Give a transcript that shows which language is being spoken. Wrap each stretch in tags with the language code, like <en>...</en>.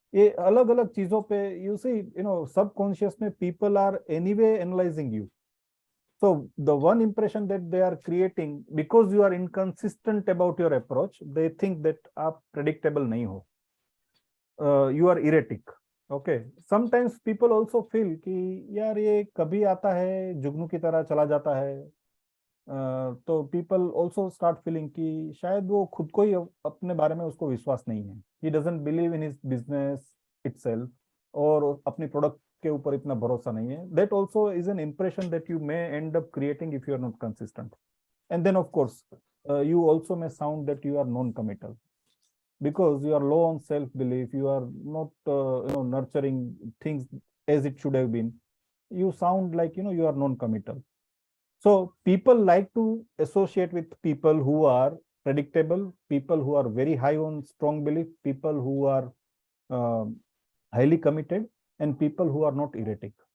<hi>ये अलग अलग चीजों पे</hi> <en>you see subconscious में people are anyway analyzing you. So the one impression that they are creating because you are inconsistent about your approach, they think that</en> <hi>आप predictable नहीं हो,</hi> <en>you are erratic. Okay, sometimes people also feel</en> <hi>कि यार ये कभी आता है जुगनू की तरह चला जाता है, तो</hi> <en>people also start feeling</en> <hi>कि शायद वो खुद को ही अपने बारे में उसको विश्वास नहीं है,</hi> <en>he doesn't believe in his business itself,</en> <hi>और अपनी प्रोडक्ट के ऊपर इतना भरोसा नहीं है.</hi> <en>That also is an impression that you may end up creating if you are not consistent. And then of course you also may sound that you are non-committal because you are low on self-belief, you are not nurturing things as it should have been. You sound like you are non-committal. So people like to associate with people who are predictable, people who are very high on strong belief, people who are highly committed, and people who are not erratic.</en>